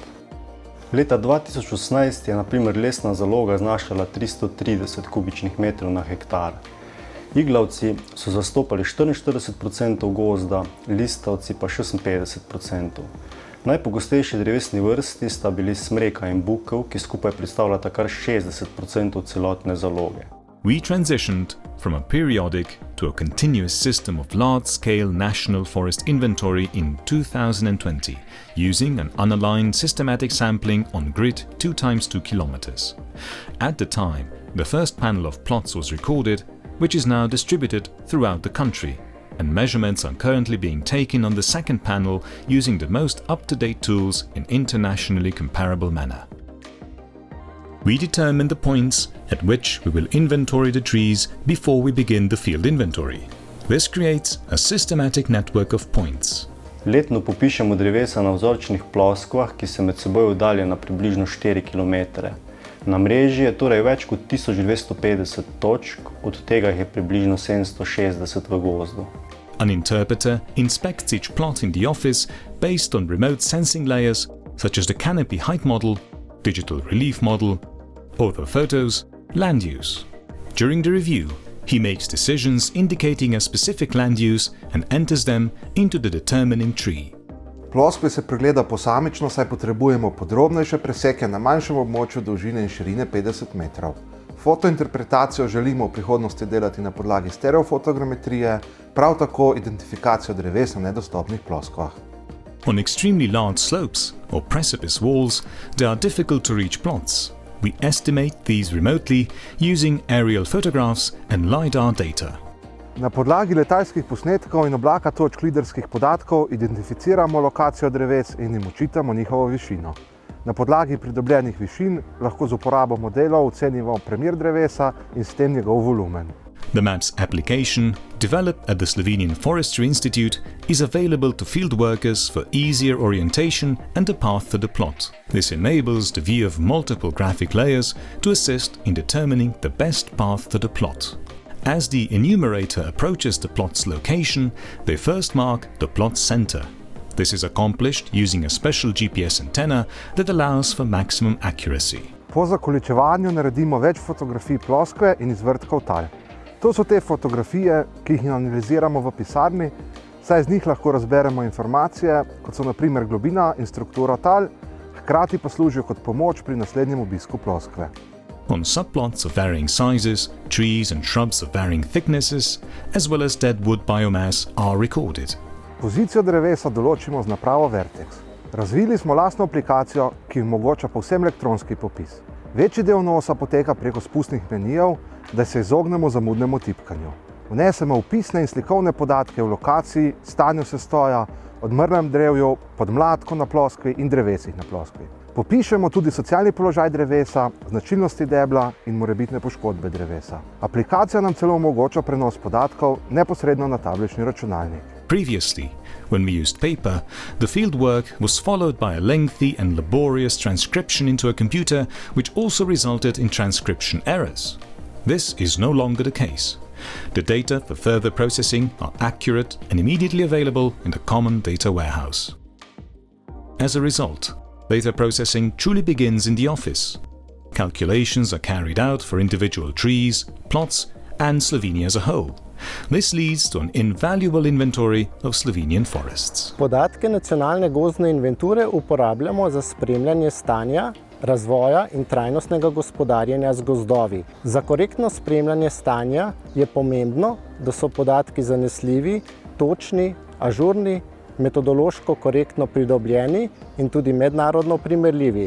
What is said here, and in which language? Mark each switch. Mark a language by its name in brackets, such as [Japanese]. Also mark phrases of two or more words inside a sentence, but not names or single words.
[Slovenian] Leta 2018 je na primer lesna zaloga znašala 330 kubičnih metrov na hektar. Iglavci so zastopali 44% gozda, listavci pa 56%. Najpogostejši drevesni vrsti sta bili smreka in bukev, ki skupaj predstavljata kar 60% celotne zaloge. [English] We transitioned from a periodic to a continuous system of large-scale national forest inventory in 2020, using an unaligned systematic sampling on grid 2x2 kilometers. At the time, the first panel of plots was recorded, which is now distributed throughout the country, and measurements are currently being taken on the second panel using the most up-to-date tools in internationally comparable manner. We determine the points at which we will inventory the trees before we begin the field inventory. This creates a systematic network of points. [Slovenian] Letno popišemo drevesa na vzorčnih ploskvah, ki se med seboj oddaljena približno 4 km. Na mreži je torej več kot 1250 točk, od tega je približno 760 v gozdu. [English] An interpreter inspects each plot in the office based on remote sensing layers such as the canopy height model, digital relief model, ortho photos, land use. During the review, he makes decisions indicating a specific land use and enters them into the determining tree. [Slovenian] Ploskve se pregleda posamično, saj potrebujemo podrobnejše preseke na manjšem območju dolžine in širine 50 metrov. Fotointerpretacijo želimo v prihodnosti delati na podlagi stereofotogrametrije, prav tako identifikacijo dreves na nedostopnih ploskvah. [English] On extremely large slopes or precipice walls, there are difficult to reach plots. We estimate these remotely using aerial photographs and lidar data. [Slovenian] Na podlagi letalskih posnetkov in oblaka točk lidarskih podatkov identificiramo lokacijo dreves in jim očitamo njihovo višino. Na podlagi pridobljenih višin lahko z uporabo modelov ocenimo premjer drevesa in s tem njegov volumen. [English] The MAPS application, developed at the Slovenian Forestry Institute, is available to field workers for easier orientation and a path to the plot. This enables the view of multiple graphic layers to assist in determining the best path to the plot. As the enumerator approaches the plot's location, they first mark the plot center. This is accomplished using a special GPS antenna that allows for maximum accuracy. [Slovenian] Po zakoličevanju naredimo več fotografij ploskve in izvrtkov tal. To so te fotografije, ki jih analiziramo v pisarni, saj z njih lahko razberemo informacije, kot so na primer globina in struktura tal, hkrati pa služijo kot pomoč pri naslednjem obisku ploskve. [English] On subplots of varying sizes, trees and shrubs of varying thicknesses, as well as dead wood biomass are recorded. [Slovenian] Pozicijo drevesa določimo z napravo Vertex. Razvili smo lastno aplikacijo, ki omogoča povsem elektronski popis. Večji del vnosa poteka preko spustnih menijev, da se izognemo zamudnemu tipkanju. Vnesemo vpisne in slikovne podatke o lokaciji, stanju sestoja, odmrlem drevju, podmladku na ploskvi in drevesih na ploskvi. Popišemo tudi socialni položaj drevesa, značilnosti debla in morebitne poškodbe drevesa. Aplikacija nam celo omogoča prenos podatkov neposredno na tablični računalnik. [English] Previously, when we used paper, the field work was followed by a lengthy and laborious transcription into a computer, which also resulted in transcription errors. This is no longer the case. The data for further processing are accurate and immediately available in the common data warehouse. As a result, data processing truly begins in the office. Calculations are carried out for individual trees, plots, and Slovenia as a whole. This leads to an invaluable inventory of Slovenian forests. [Slovenian] Podatke nacionalne gozdne inventure uporabljamo za spremljanje stanja, razvoja in trajnostnega gospodarjenja z gozdovi. Za korektno spremljanje stanja je pomembno, da so podatki zanesljivi, točni, ažurni, metodološko korektno pridobljeni in tudi mednarodno primerljivi.